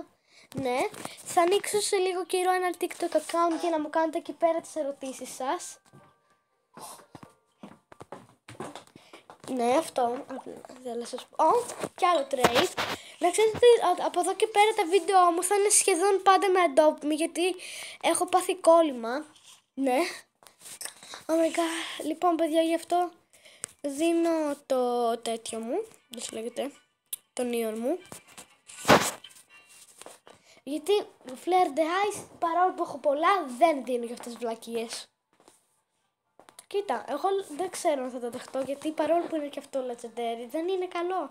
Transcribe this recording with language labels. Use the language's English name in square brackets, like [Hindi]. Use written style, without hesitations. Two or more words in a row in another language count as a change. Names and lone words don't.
[Greek] Ναι, θα ανοίξω σε λίγο καιρό ένα TikTok account για να μου κάνετε εκεί πέρα τις ερωτήσεις σας. Ναι, αυτό θέλω να σας πω. Και άλλο trade. Να ξέρετε ότι από εδώ και πέρα τα βίντεο μου θα είναι σχεδόν πάντα με Adopt Me, γιατί έχω πάθει κόλλημα. Ναι. [English] Oh my god. [Greek] Λοιπόν, παιδιά, γι' αυτό δίνω το τέτοιο μου. Δεν σου λέγεται. Το Neon μου. Γιατί Flare the Eyes, παρόλο που έχω πολλά, δεν δίνω για αυτές τις βλακίες. Κοίτα, εγώ δεν ξέρω αν θα το δεχτώ, γιατί παρόλο που είναι και αυτό legendary, δεν είναι καλό.